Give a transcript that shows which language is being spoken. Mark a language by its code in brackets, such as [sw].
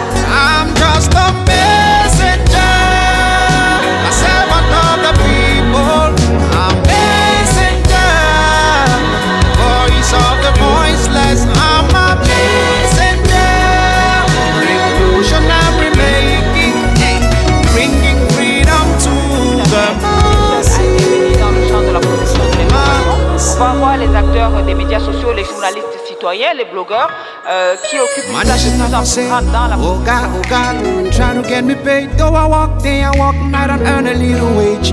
[en] I'm just a messenger, a servant of the people. I'm messenger, voice of the voiceless. I'm a messenger, revolutionary making, bringing freedom to the masses. [fr] Dans le champ de la production de l'émission, on va voir les acteurs des médias sociaux, les journalistes citoyens, les blogueurs qui occupent une place de plus en plus grande dans la [en] oh God, trying to get me paid. Though I walk day, I walk night and earn a little wage.